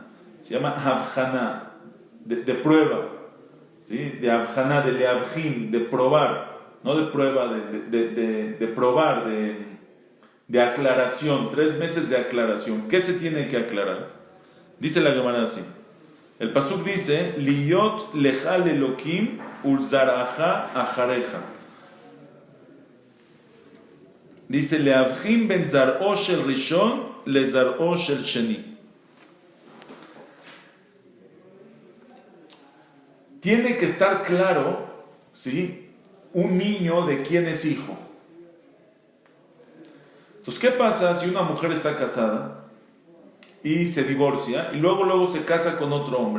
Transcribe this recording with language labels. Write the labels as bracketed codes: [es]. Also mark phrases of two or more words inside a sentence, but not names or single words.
[es] Se llama Havchana, de prueba, ¿sí? De Havchana, de Leavjin, de probar, no de prueba, de probar, de aclaración. 3 meses de aclaración. ¿Qué se tiene que aclarar? Dice la Gemara así: El pasuk dice, [he] להיות לך לאלוקים ולזרעך אחריך. Dice, להבחין בין זרעו של ראשון לזרעו של שני. [es] Tiene que estar claro, ¿sí?, un niño de quién es hijo. Entonces, ¿qué pasa si una mujer está casada y se divorcia y luego se casa con otro hombre?